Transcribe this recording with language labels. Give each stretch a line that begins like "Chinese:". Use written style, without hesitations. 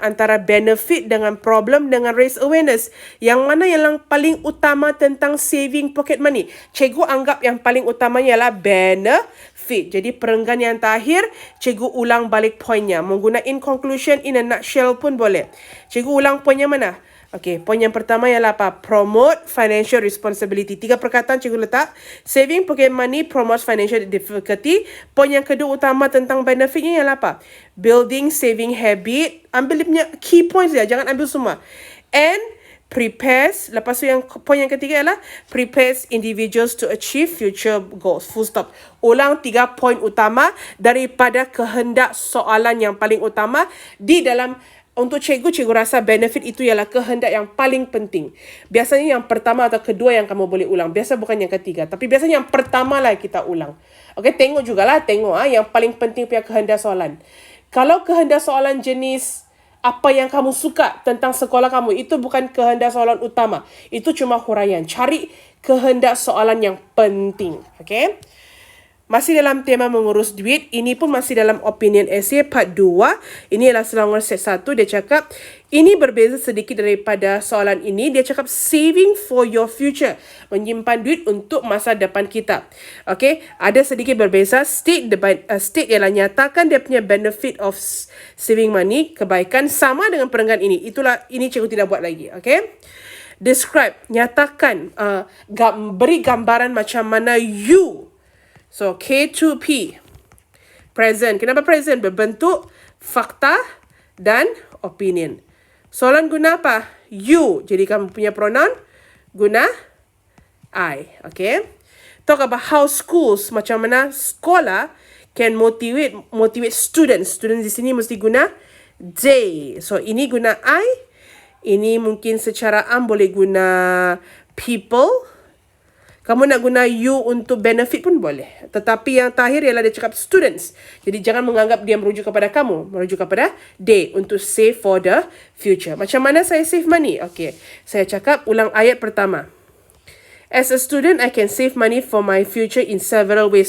English: Antara benefit dengan problem
Malay: dengan raise awareness. Yang mana yang paling utama tentang saving pocket money? Cikgu anggap yang paling utamanya ialah benefit. Jadi perenggan yang terakhir, cikgu ulang balik poinnya. Menggunakan
English: conclusion in a nutshell
Malay: pun boleh. Cikgu ulang poinnya mana? Okay, poin yang pertama ialah apa?
English: Promote financial responsibility. 3 perkataan cikgu letak. Saving pocket money promotes financial difficulty.
Malay: Poin yang kedua utama tentang benefitnya ialah apa?
English: Building saving habit.
Malay: Ambil dia punya key points dia. Jangan ambil semua.
English: And prepares.
Malay: Lepas tu poin yang ketiga ialah
English: prepares individuals to achieve future goals. Full stop.
Malay: Ulang 3 poin utama daripada kehendak soalan yang paling utama di dalam. Untuk cikgu rasa benefit itu ialah kehendak yang paling penting. Biasanya yang pertama atau kedua yang kamu boleh ulang. Biasa bukan yang ketiga. Tapi biasanya yang pertama lah kita ulang. Okay, tengok jugalah. yang paling penting punya kehendak soalan. Kalau kehendak soalan jenis apa yang kamu suka tentang sekolah kamu, itu bukan kehendak soalan utama. Itu cuma huraian. Cari kehendak soalan yang penting. Okay? Masih dalam tema mengurus duit, ini pun masih dalam opinion essay part 2. Ini adalah Selangor set 1. Dia cakap, ini berbeza sedikit daripada soalan ini.
English: Dia cakap, saving for your future.
Malay: Menyimpan duit untuk masa depan kita. Okay, ada sedikit berbeza. State ialah nyatakan dia punya
English: benefit of saving money,
Malay: kebaikan, sama dengan perenggan ini. Ini cikgu tidak buat lagi. Okay.
English: Describe,
Malay: nyatakan, beri gambaran macam mana you. So, K2P. Present. Kenapa present? Berbentuk fakta dan opinion. Soalan guna apa? You. Jadi, kamu punya pronoun guna I. Okay?
English: Talk about how schools,
Malay: macam mana sekolah
English: can motivate students. Students
Malay: di sini mesti guna they. So, ini guna I. Ini mungkin secara boleh guna people. Kamu nak guna you untuk benefit pun boleh. Tetapi yang terakhir ialah dia cakap students. Jadi jangan menganggap dia merujuk kepada kamu. Merujuk kepada
English: they
Malay: untuk
English: save for the future.
Malay: Macam mana saya
English: save money?
Malay: Okay. Saya cakap ulang ayat pertama.
English: As a student, I can save money for my future in several ways.